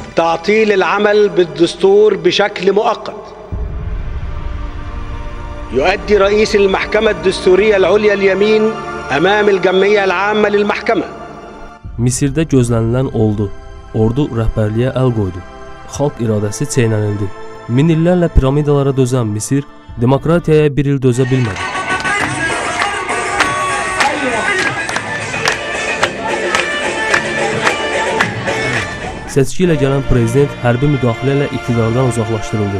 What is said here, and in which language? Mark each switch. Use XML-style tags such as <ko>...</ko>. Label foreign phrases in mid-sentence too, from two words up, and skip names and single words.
<ar>بتعطيل العمل بالدستور بشكل مؤقت. يؤدي رئيس المحكمة الدستورية العليا اليمين أمام الجمعية العامة للمحكمة.</ar> <az>Misirdə gözlənilən oldu. Ordu rəhbərliyə əl qoydu. Xalq iradəsi çeynənildi. Min illərlə piramidalara dözən Misir demokratiyaya bir il dözə bilmədi. Seçki ilə gələn prezident hərbi müdaxilə ilə iqtidardan uzaqlaşdırıldı.</az>